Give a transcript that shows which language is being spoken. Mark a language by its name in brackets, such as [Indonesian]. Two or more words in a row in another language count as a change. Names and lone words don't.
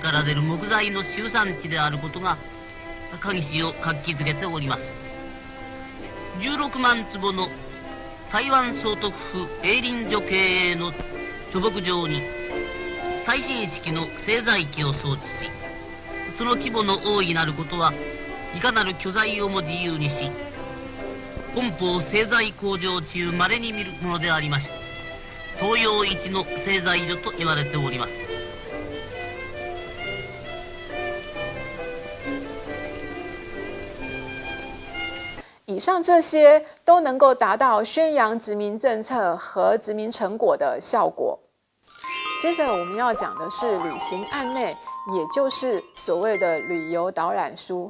[Japanese] から出る木材の集産地であることが鍵師を活気づけております。16万坪の台湾総督府営林所経営の貯木場に最新式の製材機を装置し、その規模の大いなることはいかなる巨材をも自由にし、本邦製材工場中稀に見るものでありまして、東洋一の製材所と言われております。 [Chinese] 以上这些都能够达到宣扬殖民政策和殖民成果的效果。接着我们要讲的是旅行案内，也就是所谓的旅游导览书。